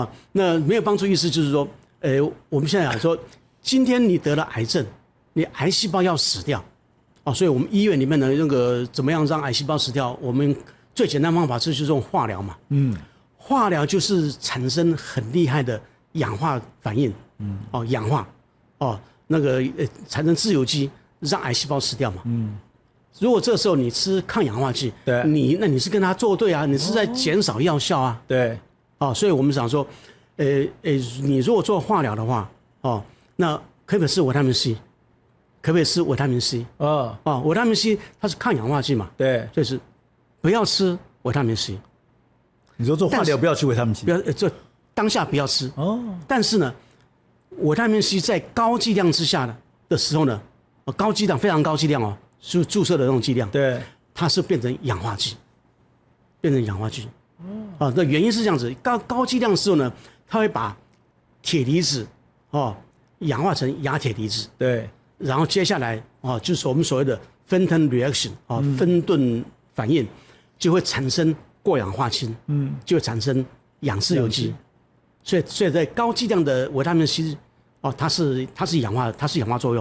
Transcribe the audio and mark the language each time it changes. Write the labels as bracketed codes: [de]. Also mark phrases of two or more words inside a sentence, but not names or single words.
[zh] 那沒有幫助意思就是說，我們現在講說，今天你得了癌症，你癌細胞要死掉所以我們醫院裡面的那個怎麼樣讓癌細胞死掉？我們最簡單方法就是用化療嘛，化療就是產生很厲害的氧化反應。氧化，那個產生自由基，讓癌細胞死掉嘛。如果這時候你吃抗氧化劑，對，那你是跟它作對啊，你是在減少藥效啊。對，所以我們想說，你如果做化療的話，那可不可以吃維他命 C？可不可以吃維他命 C？維他命 C 它是抗氧化劑嘛。對，所以是不要吃維他命 C。你說做化療不要吃維他命 C？不要，這當下不要吃。但是呢。維他命 C 在高劑量之下的時候呢，高劑量非常高劑量是注射的那種劑量，對，它是变成氧化劑，那原因是這樣子，高劑量的時候呢，它会把鐵離子氧化成亞鐵離子，對，然後接下來就是我們所謂的 [en] Fenton reaction [zh] 啊，芬顿反應就會產生過氧化氫，就會產生氧式有機。所以在高劑量的維他命 C 哦，它是氧化作用。